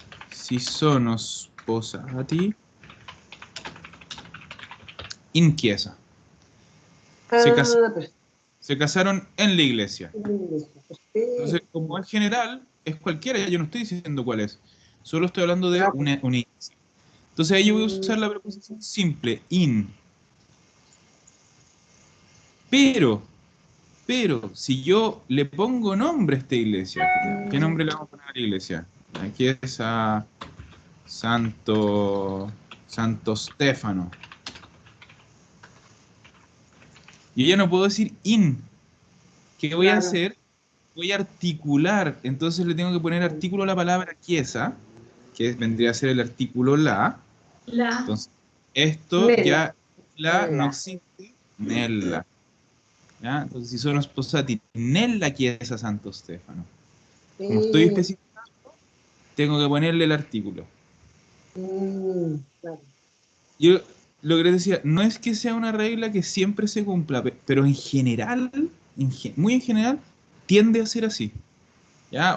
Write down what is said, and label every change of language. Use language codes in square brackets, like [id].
[it] Si sono sposati in chiesa. [es] Se casaron en la iglesia. Entonces, como es general, es cualquiera, yo no estoy diciendo cuál es. Solo estoy hablando de una iglesia. Entonces ahí yo voy a usar la preposición simple, in. Pero, si yo le pongo nombre a esta iglesia, ¿qué nombre le vamos a poner a la iglesia? Aquí es a Santo Stefano. Yo ya no puedo decir in. ¿Qué voy a hacer? Voy a articular. Entonces le tengo que poner artículo a la palabra chiesa, que vendría a ser el artículo la. Entonces, esto [it] Nella. [es] ya, la no existe, nella. ¿Ya? Entonces, [it] si sono sposati nella chiesa Santo Stefano. [es] Como estoy especificando, tengo que ponerle el artículo. Claro. Yo lo que les decía, no es que sea una regla que siempre se cumpla, pero en general, muy en general, tiende a ser así. ¿Ya?